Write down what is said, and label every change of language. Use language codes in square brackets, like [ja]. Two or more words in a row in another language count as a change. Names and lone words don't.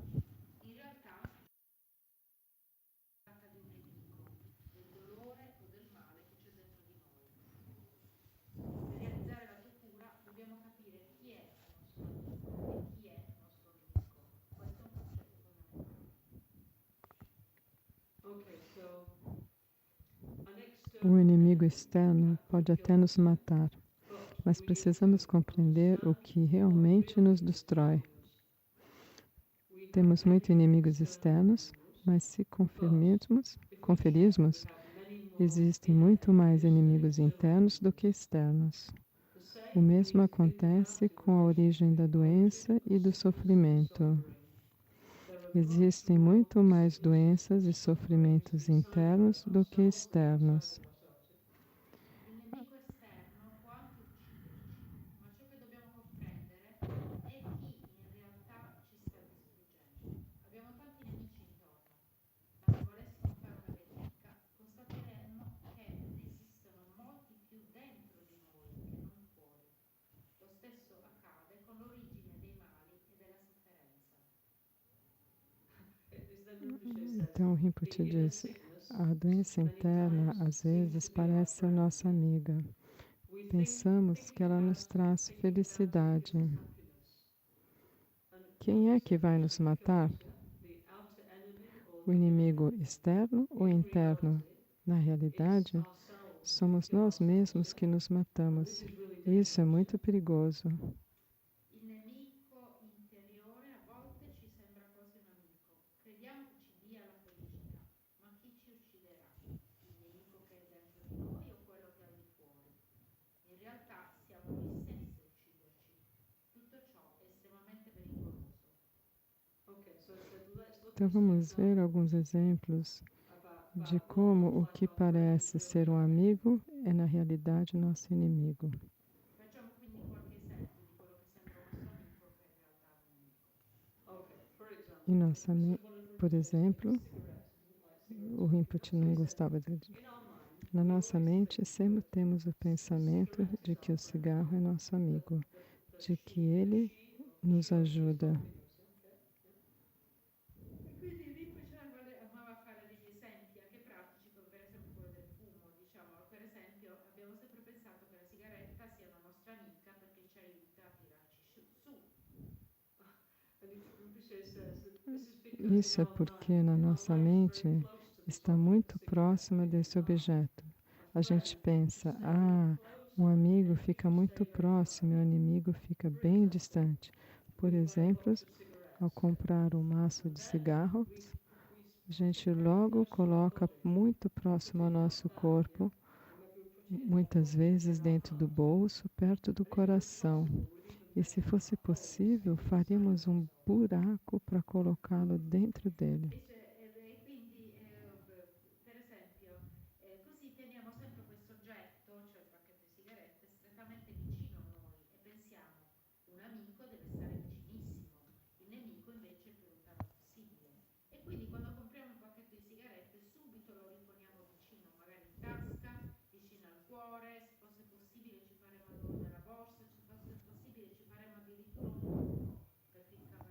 [it] In realtà si tratta di un nemico, del dolore o del male che c'è dentro di noi. Per realizzare la tua cura dobbiamo capire chi è il nostro amico e chi è il nostro nemico. Questo è un concetto fondamentale. [pt] O inimigo externo pode até nos matar, mas precisamos compreender o que realmente nos destrói. Temos muitos inimigos externos, mas se conferirmos, existem muito mais inimigos internos do que externos. O mesmo acontece com a origem da doença e do sofrimento. Existem muito mais doenças e sofrimentos internos do que externos. [it] Il nemico esterno può anche ucciderci, ma ciò che dobbiamo comprendere è chi in realtà ci sta distruggendo. Abbiamo tanti nemici intorno, ma se volessimo fare una verifica, constateremmo che ne esistono molti più dentro di noi che non fuori. Lo stesso accade con l'origine dei mali e della sofferenza. [pt] Então, o Rinpoche diz, a doença interna, às vezes, parece ser nossa amiga. Pensamos que ela nos traz felicidade. Quem é que vai nos matar? O inimigo externo ou interno? Na realidade, somos nós mesmos que nos matamos. Isso é muito perigoso. [it] Il nemico interiore a volte ci sembra quasi un amico. Crediamo che ci dia la felicità, ma chi ci ucciderà? Il nemico che è dentro di noi o quello che è al di fuori? In realtà siamo noi stessi a ucciderci. Tutto ciò è estremamente pericoloso. [pt] Então vamos ver alguns exemplos de como o que parece ser um amigo é na realidade nosso inimigo. [it] Facciamo quindi qualche esempio di quello che sembra un nostro amico che in realtà è un nemico. [pt] Em nossa, por exemplo, o Rinpoche não gostava de... Na nossa mente sempre temos o pensamento de que o cigarro é nosso amigo, de que ele nos ajuda. [it] Quindi Rinpoche amava fare degli esempi anche pratici, come per esempio quello del fumo. Diciamo, per esempio, abbiamo sempre pensato che la sigaretta sia una nostra amica perché ci aiuta a tirarci su. [pt] Isso é porque na nossa mente está muito próxima desse objeto. A gente pensa, um amigo fica muito próximo e o inimigo fica bem distante. Por exemplo, ao comprar um maço de cigarros, a gente logo coloca muito próximo ao nosso corpo, muitas vezes dentro do bolso, perto do coração. E se fosse possível, faríamos um buraco para colocá-lo dentro dele. [it] E quindi, per esempio, così teniamo sempre questo oggetto, cioè il pacchetto di sigarette, strettamente vicino a noi e pensiamo, un amico deve stare vicinissimo, il nemico invece è più lontano possibile. E quindi quando compriamo un pacchetto di sigarette subito lo riponiamo vicino, magari in tasca, vicino al cuore, se fosse possibile ci faremo nella borsa, se fosse possibile ci faremo addirittura un buco per